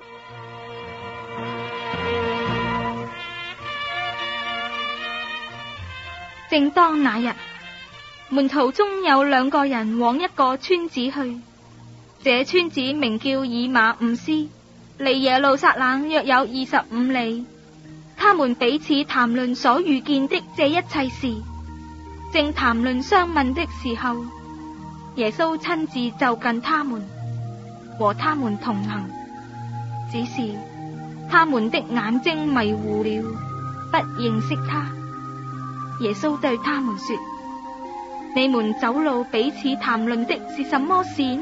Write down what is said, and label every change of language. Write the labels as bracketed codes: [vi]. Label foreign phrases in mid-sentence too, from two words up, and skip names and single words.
[zh] 正當那日，門徒中有2個人往一個村子去，這村子名叫以馬忤斯，離耶路撒冷約有25里。他們彼此談論所遇見的這一切事，正談論相問的時候，耶穌親自就近他們，和他們同行，只是他們的眼睛迷糊了，不認識他。耶穌對他們說：你們走路彼此談論的是什麼事呢？